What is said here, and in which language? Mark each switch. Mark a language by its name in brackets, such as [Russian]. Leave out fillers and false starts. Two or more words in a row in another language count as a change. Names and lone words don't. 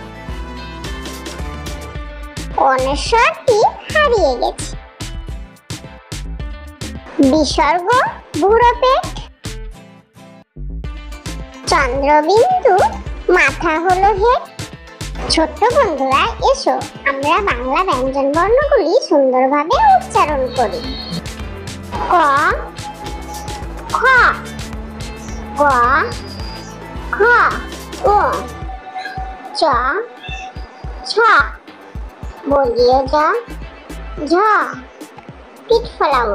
[Bangla] অনস্বরটি হারিয়ে গেছে, বিসর্গ বুড়ো পেট, চন্দ্রবিন্দু মাথা হলো হেড। ছোট্ট বন্ধুরা, এসো আমরা বাংলা ব্যঞ্জন বর্ণগুলি সুন্দরভাবে উচ্চারণ করি। ক খ, গ খ, ও, চ ছ, বর্গীয় জ, ঝ, পিঠ ফলাও,